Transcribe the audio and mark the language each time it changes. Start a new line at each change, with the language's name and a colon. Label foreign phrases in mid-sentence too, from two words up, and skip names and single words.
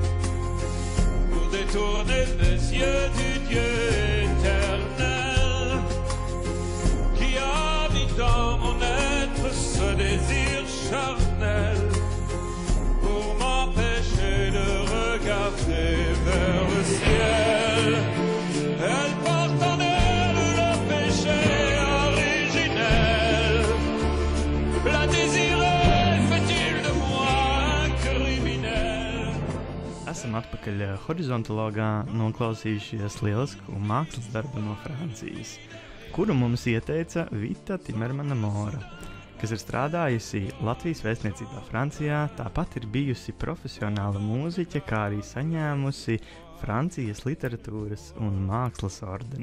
French: pour détourner mes yeux du Dieu éternel qui habite dans mon être ce désir charnel pour m'empêcher de regarder vers le ciel? Elle porte en elle le péché originel. La désirée fait-il de moi un criminel?
Latvian: Esam atpakaļ horizontologā noklausījušies lielisku mākslas darbu no Francijas, kuru mums ieteica Vita Timermana Mora, kas ir strādājusi Latvijas vēstniecībā Francijā, tāpat ir bijusi profesionāla mūziķe, kā arī saņēmusi Francijas literatūras un mākslas ordeni.